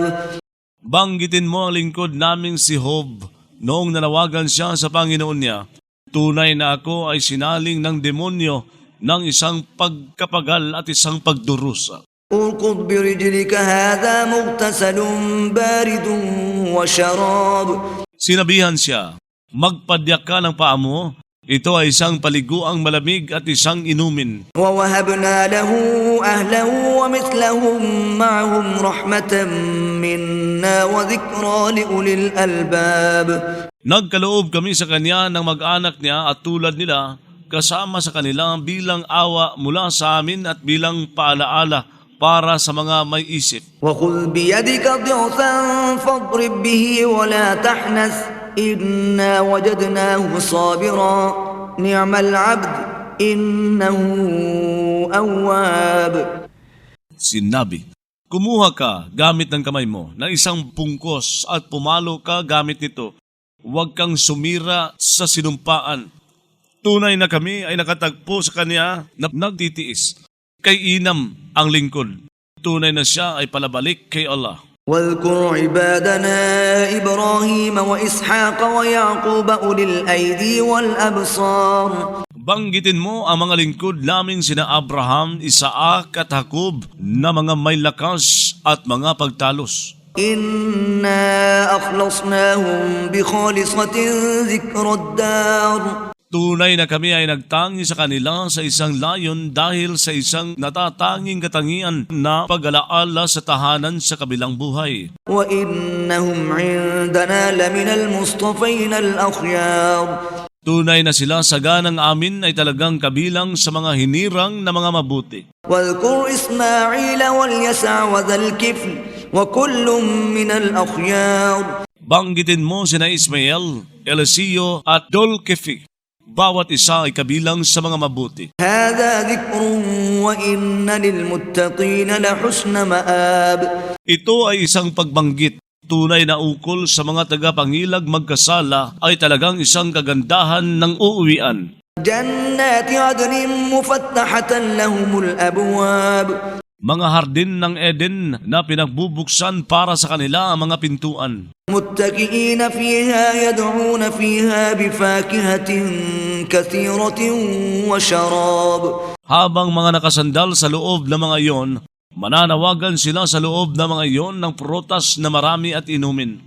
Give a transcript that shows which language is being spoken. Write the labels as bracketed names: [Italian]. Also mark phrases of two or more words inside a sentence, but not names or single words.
[Filipino] Banggitin mo ang lingkod naming si Job noong nanawagan siya sa Panginoon niya. Tunay na ako ay sinaling ng demonyo ng isang pagkapagal at isang pagdurusa. [Arabic] اركض برجلك هذا مغتسل بارد وشراب. [Filipino] Sinabihan siya, magpadyak ka ng paa mo. Ito ay isang paliguang malamig at isang inumin. [Arabic] ووهبنا له أهله ومثلهم معهم رحمة منا وذكرى لأولي الألباب. [Filipino] Nagkaloob kami sa kanya ng mag-anak niya at tulad nila kasama sa kanila bilang awa mula sa amin at bilang paalaala para sa mga may isip. [Arabic] وخذ بيدك ضغثا فاضرب به ولا تحنث إنا وجدناه صابرا نعم العبد إنه أواب. [Filipino] Sinabi, kumuha ka gamit ng kamay mo ng isang pungkos at pumalo ka gamit nito. Huwag kang sumira sa sinumpaan. Tunay na kami ay nakatagpo sa kanya na nagtitiis. Kay inam ang lingkod. Tunay na siya ay palabalik kay Allah. [Arabic] واذكر عبادنا إبراهيم وإسحاق ويعقوب أولي الأيدي والأبصار. [Filipino] Banggitin mo ang mga lingkod naming sina Abraham, Isaac at Jacob na mga may lakas at mga pagtalos. [Arabic] إنا أخلصناهم بخالصة ذكر الدار. [Filipino] Tunay na kami ay nagtangi sa kanila sa isang layon dahil sa isang natatanging katangian na pag-alaala sa tahanan sa kabilang buhay. [Arabic] وإنهم عندنا لمن المصطفين الأخيار. [Filipino] Tunay na sila sa ganang amin ay talagang kabilang sa mga hinirang na mga mabuti. [Arabic] واذكر إسماعيل واليسع وذا الكفل وكل من الأخيار. [Filipino] Banggitin mo sina Ismael, Eliseo at Dolkefi. Bawat isa ay kabilang sa mga mabuti. [Arabic] هذا ذكر وإن للمتقين لحسن مآب. [Filipino] Ito ay isang pagbanggit. Tunay na ukol sa mga tagapangilag magkasala ay talagang isang kagandahan ng uuwian. [Arabic] جنات عدن مفتحة لهم الأبواب. [Filipino] Mga hardin ng Eden na pinagbubuksan para sa kanila ang mga pintuan. [Arabic] متكئين فيها يدعون فيها بفاكهة كثيرة وشراب. [Filipino] Habang mga nakasandal sa loob ng mga iyon, mananawagan sila sa loob ng mga iyon ng prutas na marami at inumin.